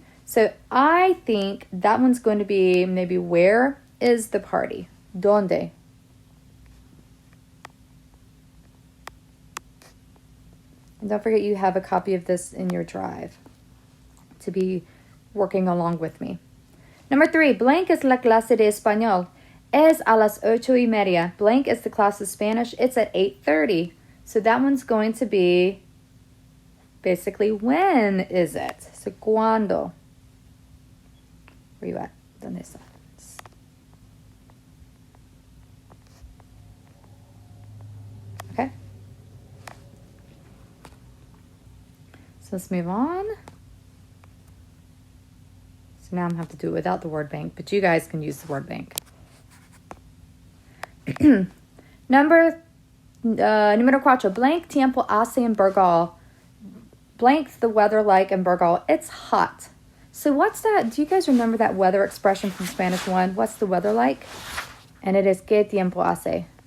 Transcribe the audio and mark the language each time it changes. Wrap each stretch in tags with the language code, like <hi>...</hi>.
<en>So I think that one's going to be maybe where is the party?</en> <es>¿Dónde?</es> <en>And don't forget you have a copy of this in your drive to be working along with me. Number 3,</en> <es>blank es la clase de español. Es a las 8:30.</es> <en>Blank is the class of Spanish. It's at 8:30. So that one's going to be basically when is it? So</en> <es>cuándo.</es> <en>Where you at?</en> <es>¿Dónde está?</es> <en>Okay. So let's move on. So now I'm going to have to do it without the word bank, but you guys can use the word bank.</en> <es>Número 4, blank tiempo hace en Burgal.</es> <en>Blank the weather like in Burgal. It's hot. So what's that? Do you guys remember that weather expression from Spanish 1? What's the weather like? And it is</en> <es>¿qué tiempo hace?</es>